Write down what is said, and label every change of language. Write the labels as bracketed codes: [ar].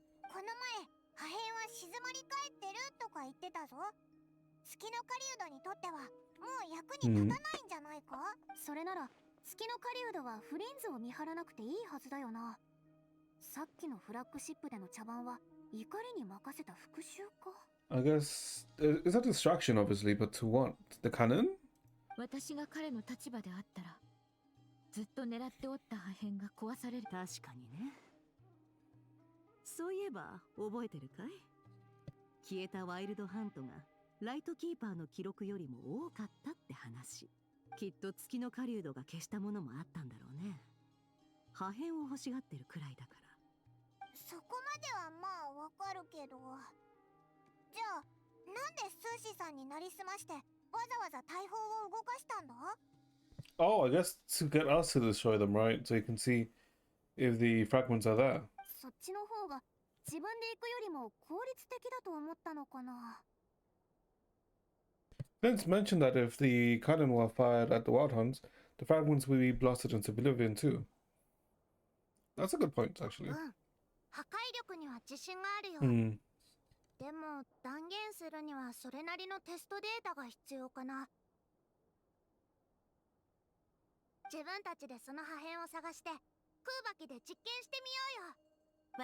[ja] この前破片は静まり返ってるとか言ってたぞ。月の狩人にとってはもう役に立たないんじゃないか。それなら月の狩人はフリンズを見張らなくていいはずだよな。さっきのフラッグシップでの茶番は怒りに任せた復讐か。 [en] I guess... it's a distraction, obviously, but to what? The cannon? [ja] 私が彼の立場であったら、ずっと狙っておった破片が壊される。確かにね。そういえば覚えてるかい？消えたワイルドハントがライトキーパーの記録よりも多かったって話。きっと月の狩人が消したものもあったんだろうね。破片を欲しがってるくらいだから。そこまではまあわかるけど、じゃあなんでスーシーさんになりすましてわざわざ大砲を動かしたんだ？ [en] Oh, I guess to get us to destroy them, right? So you can see if the fragments are there. [ja] そっちの方が自分で行くよりも効率的だと思ったのかな。 [en] Vince mentioned that if the cannon were fired at the wild hunts, the fragments would be blasted into oblivion too. That's a good point, actually. [ja] 破壊力には自信があるよ。でも断言するにはそれなりのテストデータが必要かな。自分たちでその破片を探して空爆で実験してみようよ。